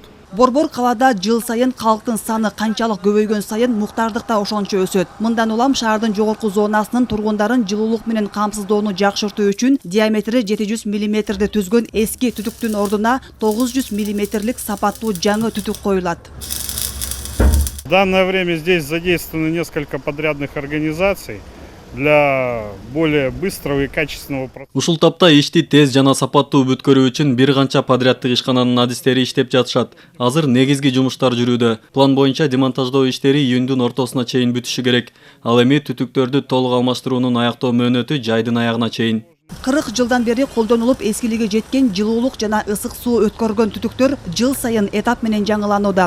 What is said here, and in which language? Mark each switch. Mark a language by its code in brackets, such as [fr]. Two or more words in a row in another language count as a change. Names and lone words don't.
[ky] Борбор калаада жыл сайын калктын саны канчалык көбөйгөн сайын муктардык да ошончо өсөт. Мындан улам шаардын жогорку зонасынын тургундарын жылуулук менен камсыздоону жакшыртуу үчүн диаметри 700 мм түзгөн эски түтүктүн ордуна 900 мм сапаттуу жаңы түтүк коюлат. [ru] В данное время здесь задействованы несколько подрядных организаций для более быстрого и качественного процесса. [ky] Ушул тапта ишти тез жана сапаттуу бүткөрүү үчүн бир канча подряддык ишкананын адистери иштеп жатышат. Азыр негизги жумуштар жүрүүдө. План боюнча демонтаждоо иштери июндун ортосуна чейин бүтүшү керек. Ал эми түтүктөрдү толук алмаштыруунун аяктоо мөөнөтү жайдын аягына чейин. 40 жылдан бери колдонулуп эскилиги жеткен жылуулук жана ысык суу өткөргөн түтүктөр жыл сайын этап менен жаңыланууда.